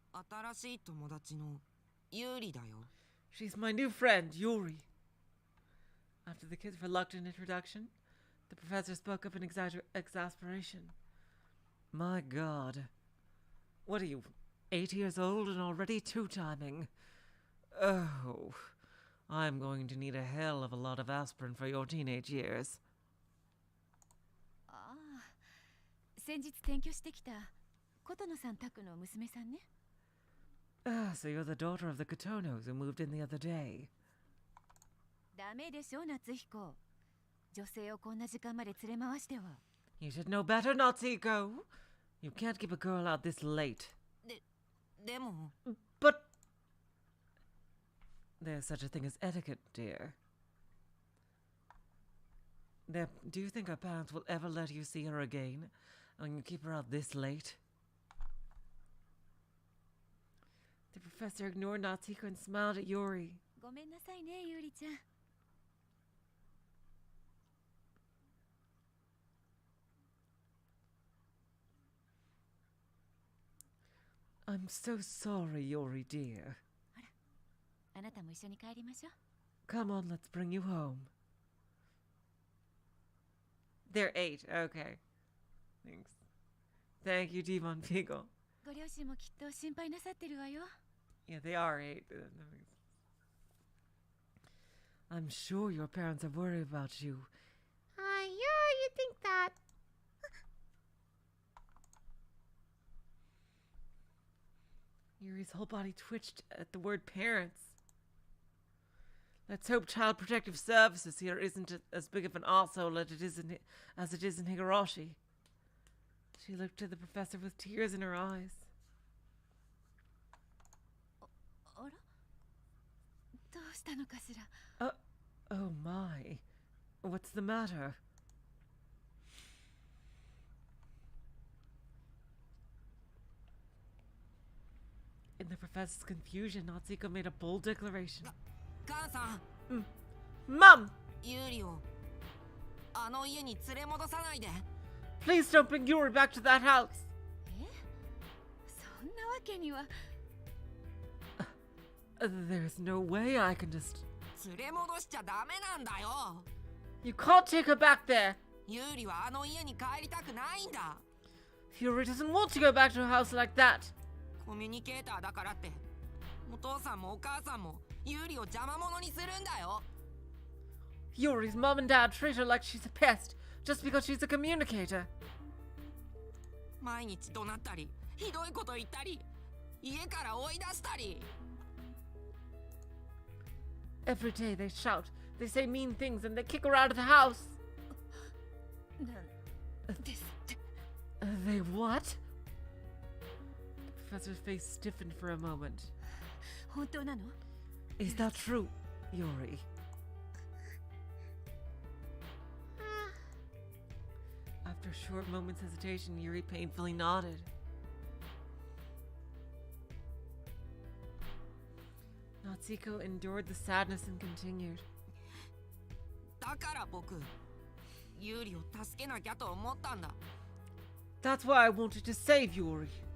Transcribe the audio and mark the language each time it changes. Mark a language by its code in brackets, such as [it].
[ja] 新しい友達のユーリだよ。 [en] She's my new friend, Yuri. After the kid's reluctant introduction, the professor spoke up in exasperation. My God. What are you, 8 years old and already two-timing? Oh, I'm going to need a hell of a lot of aspirin for your teenage years. [ja] ああ先日転居してきた琴野さん宅の娘さんね [en] Ah, so you're the daughter of the Kotonos who moved in the other day. [ja] ダメでしょ夏彦女性をこんな時間まで連れ回しては [en] You should know better, Natsuko. You can't keep a girl out this late. [ja] でも [en] But there's such a thing as etiquette, dear. Do you think our parents will ever let you see her again and you keep her out this late? The professor ignored Natsuko and smiled at Yuri. [ja] ごめんなさいねゆりちゃん [en] I'm so sorry, Yuri, dear. [ja] あなたも一緒に帰りましょう [en] Come on, let's bring you home. They're 8. Okay. Thanks. Thank you, Devon Beagle. [ja] ご両親もきっと心配なさってるわよ [en] Yeah, they are 8. I'm sure your parents are worried about you. Yeah, you think that. Yuri's whole body twitched at the word parents. Let's hope Child Protective Services here isn't as big of an arsehole as it is in Higurashi. She looked to the professor with tears in her eyes. [ja] あらどうしたのかしら [en] Oh my. What's the matter? In the professor's confusion, Natsuko made a bold declaration. [ja] 母さん [en] Mom! [ja] ユーリをあの家に連れ戻さないで [en] Please don't bring Yuri back to that house! [ja] えそんなわけには [en] There's no way I can just... [ja] 連れ戻しちゃダメなんだよ [en] You can't take her back there! [ja] ユーリはあの家に帰りたくないんだ [en] Yuri doesn't want to go back to a house like that! [ja] コミュニケーターだからってお父さんもお母さんもユーリを邪魔者にするんだよ [en] Yuri's mom and dad treat her like she's a pest just because she's a communicator. [ja] 毎日怒鳴ったりひどいこと言ったり家から追い出したり [en] Every day they shout, they say mean things, and they kick her out of the house. [ja] なんですって [en] They what? The professor's face stiffened for a moment. [ja] 本当なの [en] Is that true, Yuri? After a short moment's hesitation, Yuri painfully nodded. Natsuko endured the sadness and continued. [ja] だから僕ユーリを助けなきゃと思ったんだ [en] That's why I wanted to save Yuri.